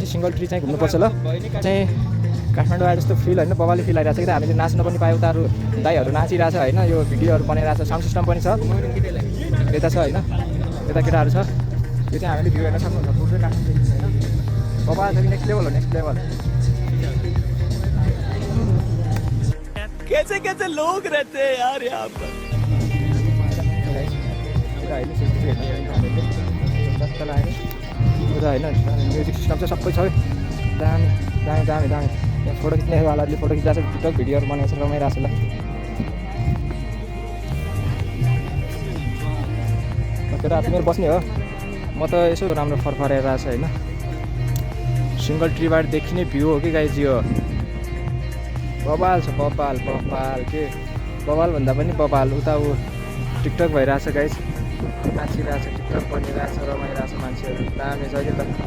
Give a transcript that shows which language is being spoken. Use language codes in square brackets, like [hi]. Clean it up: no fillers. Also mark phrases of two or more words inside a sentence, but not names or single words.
[ne] चाहिँ सिङ्गल ट्री चाहिँ घुम्नुपर्छ ल चाहिँ काठमाडौँ आए जस्तो फिल होइन बबाले फिल आइरहेको छ कि हामीले नाच्न पनि पायो उताहरू दाइहरू नाचिरहेछ होइन यो भिडियोहरू बनाइरहेको छ [en] sound system [ne] पनि छ यता छ होइन यता केटाहरू छ यो चाहिँ हामीले भ्यू हेर्न सक्नुहुन्छ पुरै काठमाडौँ होइन बबा छ कि [en] next level [ne] हो [en] next level [hi] कैसे कैसे लोग रहते हैं यार यहाँ पर [ne] होइन [en] music system [ne] चाहिँ सबै छ दामी दामी दामी दामी यहाँ फोटो खिच्नेवालाले फोटो खिचिरहेको छ टिकटक भिडियोहरू बनाएको छ रमाइरहेको छ ल केटा तिमीहरू बस्ने हो म त यसो राम्रो फरफराएर आएको छ होइन सिङ्गल ट्रीबाट देखिने भ्यू हो कि गाइज यो बबाल छ बबाल के बबाल भन्दा पनि बबाल उता ऊ टिकटक भइरहेछ गाइज नाचिरहेछ टिकटक बनिरहेछ रमाइरहेछ मान्छेहरू दामी छ कि त